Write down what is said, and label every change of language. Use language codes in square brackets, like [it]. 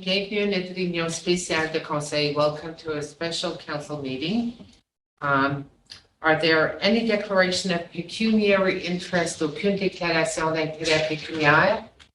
[fr] Bienvenue à notre réunion spéciale de conseil. [en] Welcome to a special council meeting. Are there any declaration of pecuniary interest, [fr] aucune déclaration d'intérêt pécuniaire?